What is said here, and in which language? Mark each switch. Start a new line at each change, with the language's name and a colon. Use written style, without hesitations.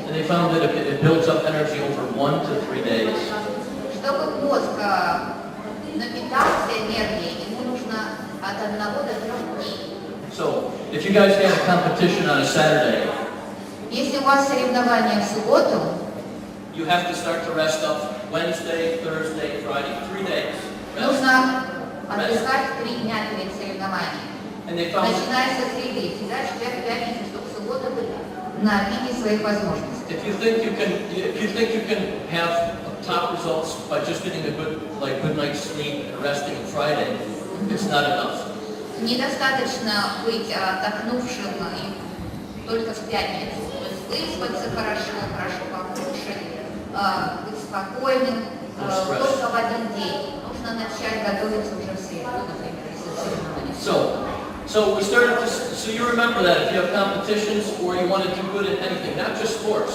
English: And they found that it builds up energy over 1 to 3 days.
Russian: Чтобы мозг напитался энергией, ему нужно от 1 до 3 дней.
English: So if you guys had a competition on a Saturday,
Russian: Если у вас соревнования в субботу,
English: you have to start to rest up Wednesday, Thursday, Friday, 3 days. Rest.
Russian: нужно отдыхать 3 дня перед соревнованием.
English: And they found
Russian: Начиная со среды, всегда четверг, пятницу, чтобы в субботу быть на пике своих возможностей.
English: if you think you can have top results by just getting a good night's sleep and resting on Friday, it's not enough.
Russian: Недостаточно быть отдохнувшим только в пятницу. То есть выспаться хорошо покушать, быть спокойным только в один день. Нужно начать готовиться уже в среду, например, если соревнования.
English: So we started to, so you remember that if you have competitions or you want to do good in anything, not just sports,